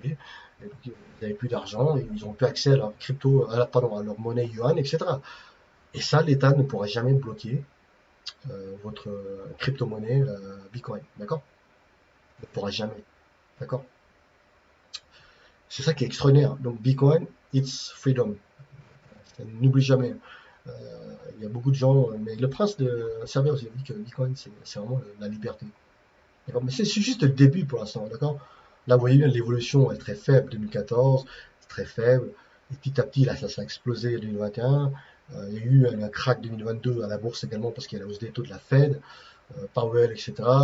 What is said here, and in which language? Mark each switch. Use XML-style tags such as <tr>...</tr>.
<fr>Et donc, ils n'avaient plus d'argent, et ils n'ont plus accès à leur crypto, pardon, à leur monnaie yuan, etc. Et ça, l'État ne pourra jamais bloquer votre crypto-monnaie Bitcoin, d'accord? Ne pourra jamais, d'accord? C'est ça qui est extraordinaire.</fr> <en>Donc Bitcoin, it's freedom.</en> <fr>N'oublie jamais. Il y a beaucoup de gens, mais le prince de Serbie aussi a dit que Bitcoin, c'est vraiment la liberté. D'accord? Mais c'est juste le début pour l'instant, d'accord? Là, vous voyez, l'évolution est très faible, 2014, c'est très faible. Et petit à petit, là, ça a explosé en 2021. Il y a eu un crack 2022 à la bourse également parce qu'il y a la hausse des taux de la Fed. Powell, etc.</fr>